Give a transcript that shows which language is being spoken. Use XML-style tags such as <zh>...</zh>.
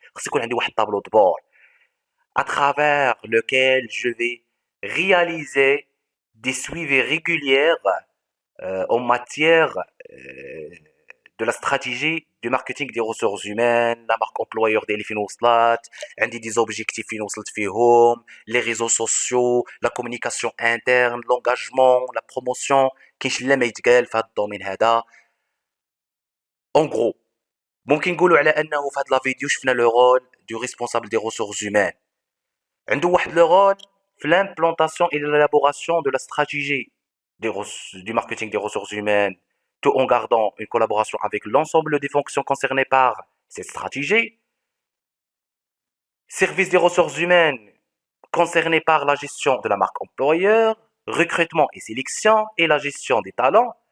<ar>خص يكون عندي واحد</ar> <fr>tableau de bord à travers lequel je vais réaliser des suivis réguliers en matière de la stratégie du marketing des ressources humaines, la marque employeur ديالي فين وصلت، عندي des objectifs فين وصلت فيهم، les réseaux sociaux، la communication interne، l'engagement، la promotion.</fr> <ar>كاينش لا ما يتقال في هذا الدومين هذا. En gros ممكن نقولوا على انه في هذا لا فيديو شفنا لو رول</ar> <fr>du responsable des ressources humaines.</fr> <ar>عنده واحد لو رول في</ar> <fr>l'implantation et l'élaboration de la stratégie du marketing des ressources humaines, tout en gardant une collaboration avec l'ensemble des fonctions concernées par cette stratégie. Service des ressources humaines concerné par la gestion de la marque employeur, recrutement et sélection et la gestion des talents.</fr>